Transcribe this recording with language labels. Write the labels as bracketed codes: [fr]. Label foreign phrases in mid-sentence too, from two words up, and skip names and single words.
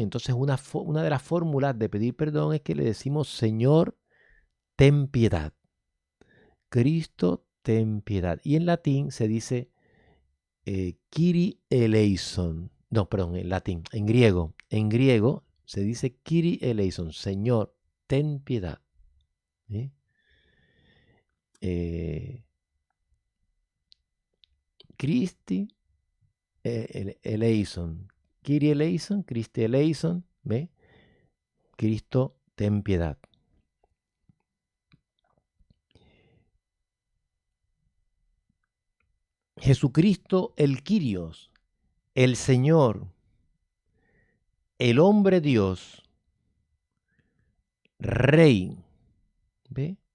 [es] Entonces una de las fórmulas de pedir perdón es que le decimos: Señor, ten piedad. Cristo, ten piedad. Y en latín se dice [el] Κύριε ελέησον. [es] No, perdón, en latín. En griego se dice [el] Κύριε ελέησον. [es] Señor, ten piedad. ¿Sí? [el] Χριστέ ελέησον. Κύριε ελέησον, Χριστέ ελέησον. [es] ¿Ve? Cristo, ten piedad. Jesucristo, el Kyrios, el Señor, el hombre Dios, Rey, ¿ve?